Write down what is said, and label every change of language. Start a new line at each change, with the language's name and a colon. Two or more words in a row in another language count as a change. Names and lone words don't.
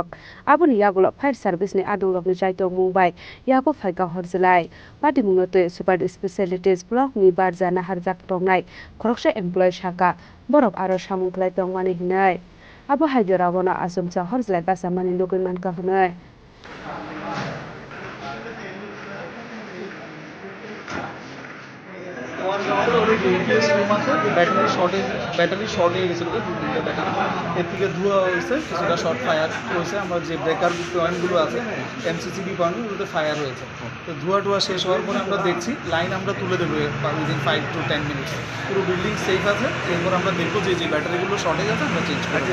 Kok Borok: aboni yagulo fire service ni adong rok ni jaito mumbai yago phaika horjlai patimung te super specialties block ni barjana harjak tongnai khoroksa employee shaka borok aro samungklai tongmani hinai abo haidora bona asumcha horjlai basamani logun manka hunai
Bangla: ব্যাটারি শর্ট হয়ে গেছিলো ব্যাটারি এর থেকে ধোঁয়া হয়েছে কিছুটা শর্ট ফায়ার হয়েছে আমার যে ব্রেকার পয়েন্টগুলো আছে এমসিসিবি পয়েন্টগুলোতে ফায়ার হয়েছে তো ধোঁয়া শেষ হওয়ার পরে আমরা দেখছি লাইন আমরা তুলে দেবো
English: within 5 to 10 minutes
Bangla: পুরো বিল্ডিং সেফ আছে এরপর আমরা দেখবো যে ব্যাটারিগুলো শর্টেজ আছে আমরা চেঞ্জ করবো